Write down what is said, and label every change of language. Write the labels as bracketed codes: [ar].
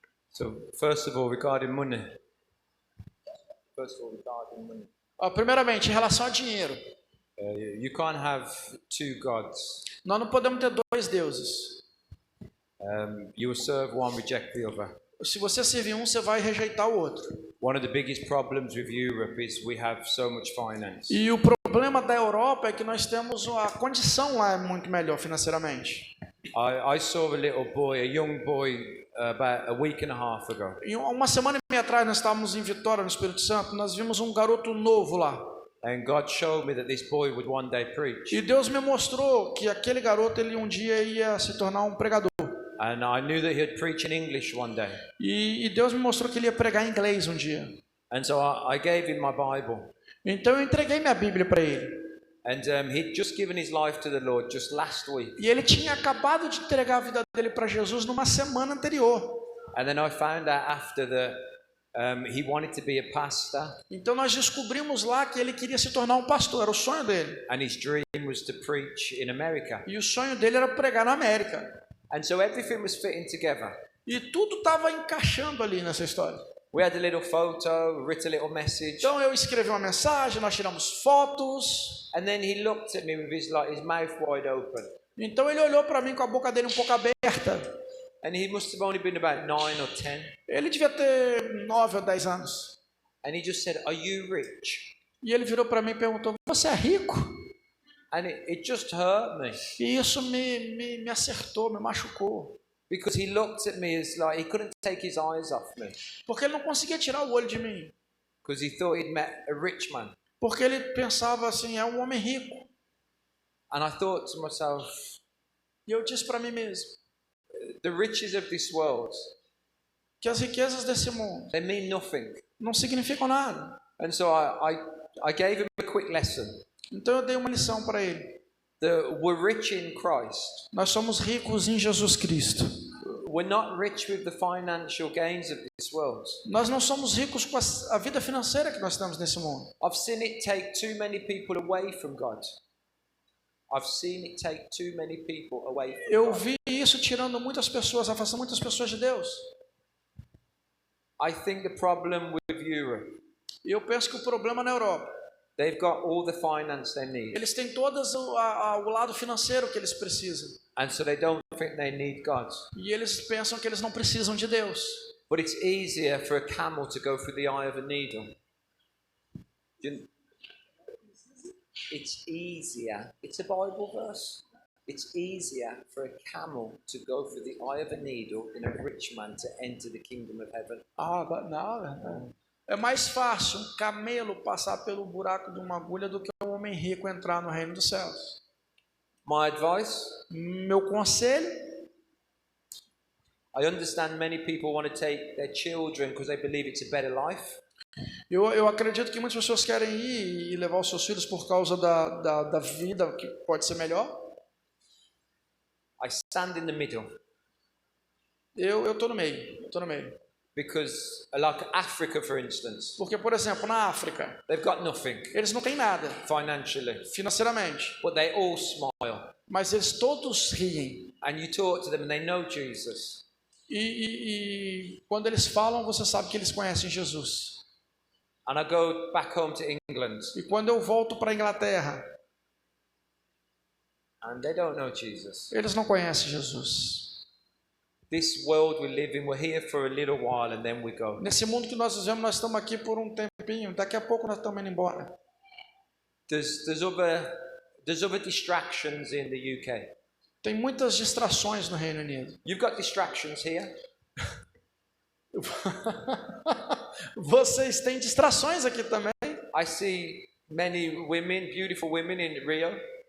[en] So, first of all, regarding money. [pt] Primeiramente, em relação a dinheiro. [en] You can't have two gods. [pt] Nós não podemos ter dois deuses. [en] You will serve one, reject the other. [pt] Se você servir um, você vai rejeitar o outro. [en] One of the biggest problems with Europe is we have so much finance. [pt] E o problema da Europa é que nós temos a condição lá é muito melhor financeiramente. [en] I saw a little boy, a young boy, about a week and a half ago. [pt] E uma semana e meia atrás nós estávamos em Vitória, no Espírito Santo, nós vimos um garoto novo lá. [en] And God showed me that this boy would one day preach. [pt] E Deus me mostrou que aquele garoto ele um dia ia se tornar um pregador. [en] And I knew that he'd preach in English one day. [pt] E Deus me mostrou que ele ia pregar em inglês um dia. [en] And so I gave him my Bible. [pt] Então eu entreguei minha Bíblia para ele. [en] And he'd just given his life to the Lord just last week. [pt] E ele tinha acabado de entregar a vida dele para Jesus numa semana anterior. [en] And then I found out after that he wanted to be a pastor. [pt] Então nós descobrimos lá que ele queria se tornar um pastor, era o sonho dele. [en] And his dream was to preach in America. [pt] E o sonho dele era pregar na América. [en] And so everything was fitting together. [pt] E tudo estava encaixando ali nessa história. [en] We had a little photo, wrote a little message. [pt] Então eu escrevi uma mensagem, nós tiramos fotos. [en] And then he looked at me with his mouth wide open. [pt] Então ele olhou para mim com a boca dele um pouco aberta. [en] And he must have only been about 9 or 10. [pt] Ele devia ter 9 ou 10 anos. [en] And he just said, "Are you rich?" [pt] E ele virou para mim e perguntou: "Você é rico?" [en] And it just hurt me. [pt] E isso me acertou, me machucou. [en] Because he looked at me as like he couldn't take his eyes off me. [pt] Porque ele não conseguia tirar o olho de mim. [en] Because he thought he'd met a rich man. [pt] Porque ele pensava assim, é um homem rico. [en] And I thought to myself, [pt] e eu disse para mim mesmo, [en] the riches of this world, [pt] que as riquezas desse mundo, [en] they mean nothing. [pt] Não significam nada. [en] And so I gave him a quick lesson. [pt] Então eu dei uma lição para ele. [en] That we're rich in Christ. [pt] Nós somos ricos em Jesus Cristo. [en] We're not rich with the financial gains of this world. [pt] Nós não somos ricos com a vida financeira que nós temos nesse mundo. [en] I've seen it take too many people away from God. I've seen it take too many people away from [pt] Eu [en] God. [pt] vi isso tirando muitas pessoas, afastando muitas pessoas de Deus. [en] I think the problem with Europe. [pt] E eu penso que o problema na Europa. [en] They've got all the finance they need. [pt] Eles têm todas o lado financeiro que eles precisam. [en] And so they don't think they need God. [pt] E eles pensam que eles não precisam de Deus. [en] But it's easier for a camel to go through the eye of a needle. It's easier. It's a Bible verse. It's easier for a camel to go through the eye of a needle than a rich man to enter the kingdom of heaven. [pt] Não. É mais fácil um camelo passar pelo buraco de uma agulha do que um homem rico entrar no reino dos céus. [en] My advice? [pt] Meu conselho? [en] I understand many people want to take their children because they believe it's a better life. [pt] Eu acredito que muitas pessoas querem ir e levar os seus filhos por causa da vida que pode ser melhor. [en] I stand in the middle. [pt] Eu tô no meio. [en] Because, like Africa, for instance, [pt] porque, por exemplo, na África, [en] they've got nothing. [pt] Eles não têm nada, [en] financially, [pt] financeiramente, [en] but they all smile. [pt] Mas eles todos riem. [en] And you talk to them, and they know Jesus. [pt] E quando eles falam, você sabe que eles conhecem Jesus. [en] And I go back home to England. [pt] E quando eu volto para a Inglaterra, [en] and they don't know Jesus. [pt] Eles não conhecem Jesus. [en] This world we live in, we're here for a little while and then we go. [pt] Nesse mundo que nós vivemos, nós estamos aqui por um tempinho. Daqui a pouco nós estamos indo embora. [en] There's other distractions in the UK. [pt] Tem muitas distrações no Reino Unido. [en] You've got distractions here. [pt] Vocês têm distrações aqui também. [en] I see many women, beautiful women in Rio.